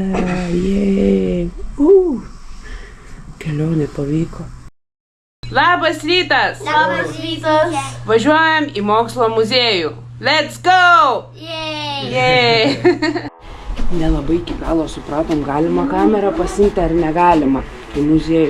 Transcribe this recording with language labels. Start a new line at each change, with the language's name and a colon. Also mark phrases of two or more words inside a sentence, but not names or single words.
Lithuanian: Jej. Kelionė pavyko. Labas rytas! Labas rytas. Važiuojam į mokslo muziejų.
English: Let's go! Jej!
Lithuanian: Nelabai iki galo supratom, galima kamerą pasiimti ar negalima į muziejų.